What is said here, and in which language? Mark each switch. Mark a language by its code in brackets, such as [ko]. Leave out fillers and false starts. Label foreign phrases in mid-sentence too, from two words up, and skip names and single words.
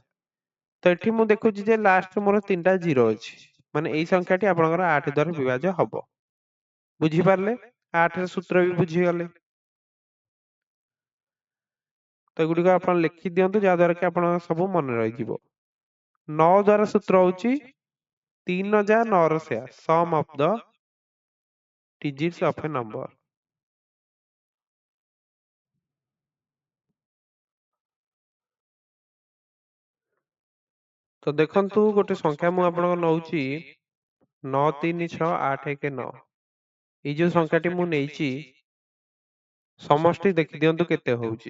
[or] ତ ଏଠି ମୁଁ ଦେଖୁଛି ଯେ ଲାଷ୍ଟ ମୋର 3ଟା ଜିରୋ ଅଛି, ମାନେ ଏଇ ସଂଖ୍ୟାଟି ଆପଣଙ୍କର 8 ଦ୍ୱାରା ବିଭାଜ୍ୟ ହବ। ବୁଝିପାରିଲେ? 8 ର ସୂତ୍ର ବି ବୁଝିଗଲେ। ତ ଏଗୁଡିକ ଆପଣ ଲେଖି ଦିଅନ୍ତୁ, ଯାହା ଦ୍ୱାରା କି ଆପଣଙ୍କ ସବୁ ମନେ ରହିଯିବ। 9 ଦ୍ୱାରା ସୂତ୍ର ହଉଛି 3 ଯା 9 ର ସେୟା, [en] sum of the digits of a number। [or] ତ ଦେଖନ୍ତୁ ଗୋଟେ ସଂଖ୍ୟା ମୁଁ ଆପଣଙ୍କ ନଉଛି 9368119। ଏଇ ଯୋଉ ସଂଖ୍ୟାଟି ମୁଁ ନେଇଛି ସମଷ୍ଟି ଦେଖିଦିଅନ୍ତୁ କେତେ ହଉଛି।